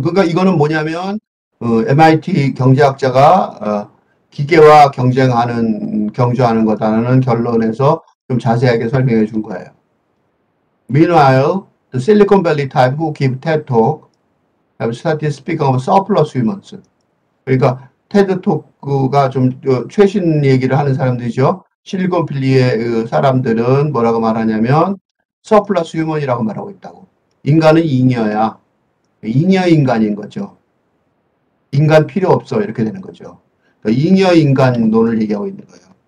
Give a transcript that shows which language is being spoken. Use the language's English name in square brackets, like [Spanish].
[Korean] 그러니까 이거는 뭐냐면 MIT 경제학자가 기계와 경주하는 거다라는 결론에서 좀 자세하게 설명해 준 거예요. [English] Meanwhile, the Silicon Valley type who give TED Talk have started speaking of surplus humans. [Korean] 그러니까 테드 토크가 좀 최신 얘기를 하는 사람들이죠. 실리콘밸리의 사람들은 뭐라고 말하냐면 서플러스 휴먼이라고 말하고 있다고. 인간은 잉여야. 잉여 인간인 거죠. 인간 필요 없어 이렇게 되는 거죠. 그러니까 잉여 인간론을 얘기하고 있는 거예요.